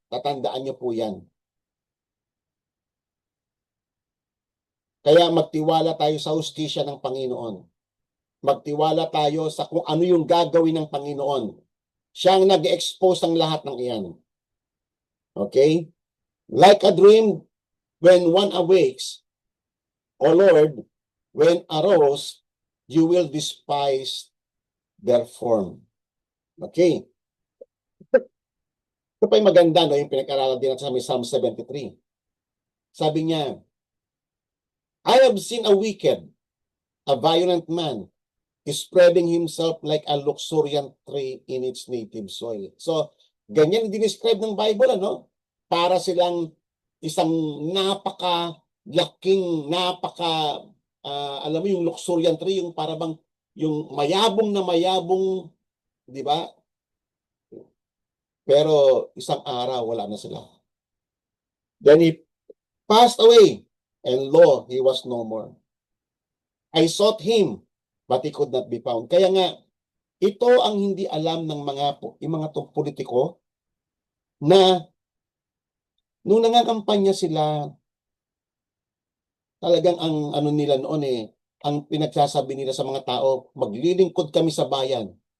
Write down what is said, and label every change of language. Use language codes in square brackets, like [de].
[tl] Tatandaan niyo po yan. Kaya magtiwala tayo sa hustisya ng Panginoon. Magtiwala tayo sa kung ano yung gagawin ng Panginoon. Siya ang nag-expose ng lahat ng iyan. [en] Okay? Like a dream, when one awakes, O Lord, when arose, you will despise their form. Okay? [tl] Ito pa yung maganda, no? Yung pinag-aralan din natin sa Psalm 73. Sabi niya, [en] I have seen a wicked, a violent man, spreading himself like a luxuriant tree in its native soil. [tl] So, ganyan dinescribe ng Bible, ano? Para silang isang napaka-laking, alam mo yung [en] luxuriant tree, [tl] yung para bang, yung mayabong na mayabong, di ba? Pero isang araw, wala na sila. [en] Then he passed away, and lo, he was no more. I sought him, but he could not be found. [tl] Kaya nga, ito ang hindi alam ng yung mga politiko na nung nangangampanya sila, talagang ang ano nila noon ang pinagsasabi nila sa mga tao, maglilingkod kami sa bayan.